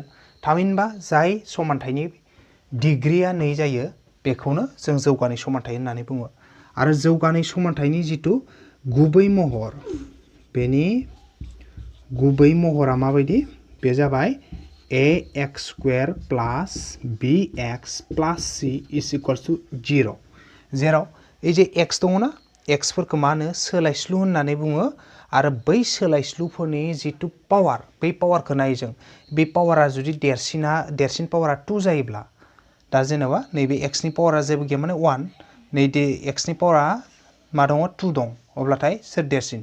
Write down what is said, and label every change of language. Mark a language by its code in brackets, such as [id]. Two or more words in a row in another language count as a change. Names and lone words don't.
[brx] थामहिनबा जाय समानथाइनि डिग्रिया 2 जायो बेखौनो जों जौगानाय समानथाइ होननानै बुङो। आरो जौगानाय समानथाइनि जिथु गुबै महर, बेनि गुबै महरा माबायदि? बे जाबाय ax² प्लास bx प्लास c [en] is equals to [brx] 0। जेराव [bn] এই যে [brx] x दङ ना, एक्सफोरखौ मा होनो सोलायस्लु होननानै बुङो। आरो बै सोलायस्लुफोरनि जिथु पावार, बै पावारखौ नायो जों। बे पावारा जुदि देरसिन पावारा 2 जायोब्ला, दा जेनेबा नैबे एक्सनि पावारा जेबो गैया माने 1, नैबे एक्सनि पावारा मा दङ 2 दं, अब्लाथाय सोर देरसिन?